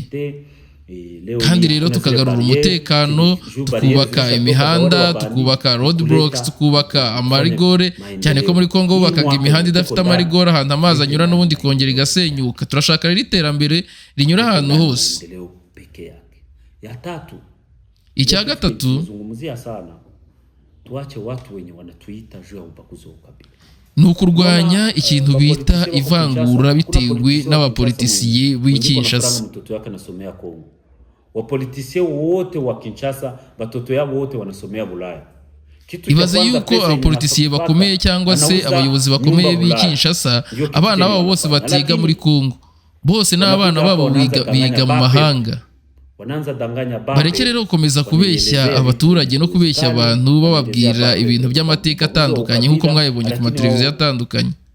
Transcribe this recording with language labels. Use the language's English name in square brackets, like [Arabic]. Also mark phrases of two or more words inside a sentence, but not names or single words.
[Kinyarwanda] Kandi rero tukagarura umutekano, tukubaka imihanda, tukubaka roadblocks, tukubaka amarigore, cyane ko muri Kongo bubakaga imihanda idafite amarigore, ahantu amazi anyura n'ubundi kongera igasenyuka. Turashaka rero iterambere rinyura ahantu hose. [Swahili] Ya tatu, [Kinyarwanda] icya gatatu, [Swahili] zungumzia sana, tuache watu wenye wanatuita juu ya ubaguzi wa ukabila. [Kinyarwanda] Ni ukurwanya ikintu bita ivangura bitewe n'abapolitisiye b'i Kinshasa. [Swahili] Mtoto wake anasomea Kongo, wapolitisiye wote wa Kinshasa batoto yao wote wanasomea Bulaya. [Kinyarwanda] ibaze yuko abapolitisiye bakomeye cyangwa se abayobozi bakomeye b'i Kinshasa abana babo bose batiga muri Kongo, bose n'abana babo biga mu mahanga. Bareke rero gukomeza kubeshya abaturage no kubeshya abantu bababwira ibintu by'amateka atandukanye nk'uko mwabibonye ku mateleviziyo atandukanye.